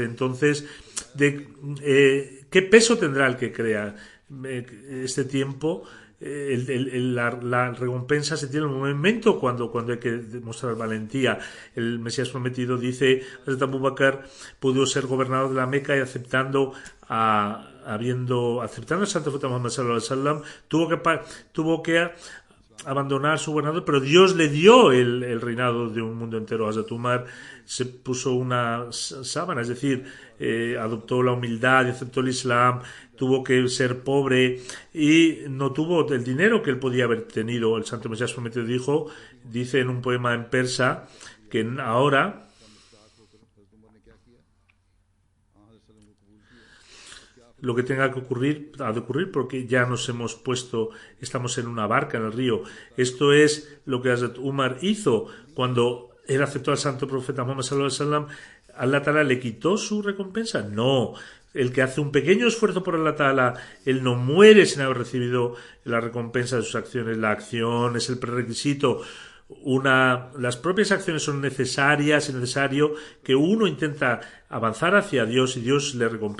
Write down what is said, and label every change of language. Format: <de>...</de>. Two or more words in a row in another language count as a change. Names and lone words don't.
<es>Entonces, ¿qué peso tendrá el que crea este tiempo? La recompensa se tiene en el momento cuando hay que demostrar valentía. El Mesías Prometido dice: Hazrat Abu Bakr pudo ser gobernador de la Meca y aceptando al Santo Profeta Muhammad</es> <ar>صلى الله عليه وسلم,</ar> <es>tuvo que abandonar su gobernador, pero Dios le dio el reinado de un mundo entero. Hazrat Umar se puso una sábana, es decir, adoptó la humildad y aceptó el Islam. Tuvo que ser pobre y no tuvo el dinero que él podía haber tenido. El Santo Mesías Prometido dice en un poema en persa que ahora lo que tenga que ocurrir ha de ocurrir, porque ya nos hemos puesto, estamos en una barca en el río. Esto es lo que Hazrat Umar hizo cuando él aceptó al Santo Profeta Muhammad</es> <ar>صلى الله عليه وسلم. ¿الله تعالى</ar> <es>le quitó su recompensa? No. El que hace un pequeño esfuerzo por</es> <ar>الله تعالى,</ar> <es>él no muere sin haber recibido la recompensa de sus acciones. La acción es el prerequisito. Las propias acciones son necesarias, es necesario que uno intenta avanzar hacia Dios y Dios le recompensa.</es>